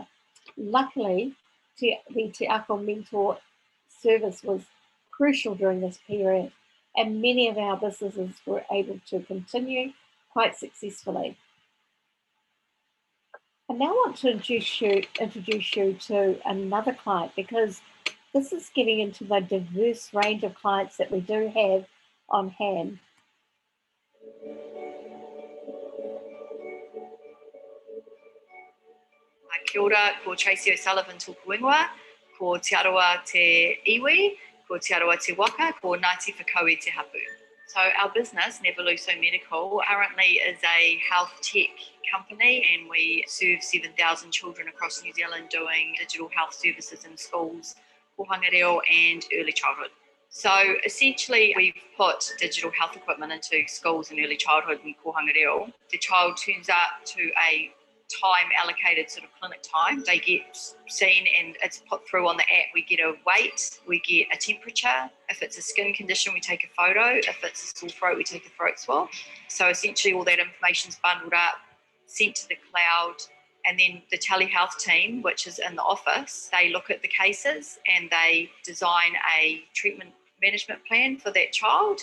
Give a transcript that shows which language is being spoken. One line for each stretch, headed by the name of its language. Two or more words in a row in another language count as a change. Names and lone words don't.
English: Luckily, the Te Aka Mentor service was crucial during this period, and many of our businesses were able to continue quite successfully. I now want to introduce you to another client, because this is getting into the diverse range of clients that we do have on hand.
Māori: Kia ora, ko Tracy O'Sullivan tōku ingoa, ko Te Arawa Te Iwi, ko Te Arawa Te Waka, ko Ngāti Whakaue Te Hapu.
English: So our business, Neveluso Medical, currently is a health tech company, and we serve 7,000 children across New Zealand doing digital health services in schools, kohanga reo and early childhood. So essentially we've put digital health equipment into schools and early childhood and kohanga reo. The child turns up to a time allocated sort of clinic time. They get seen and it's put through on the app. We get a weight, we get a temperature. If it's a skin condition, we take a photo. If it's a sore throat, we take a throat swab. So essentially all that information's bundled up, sent to the cloud, and then the telehealth team, which is in the office, they look at the cases and they design a treatment management plan for that child.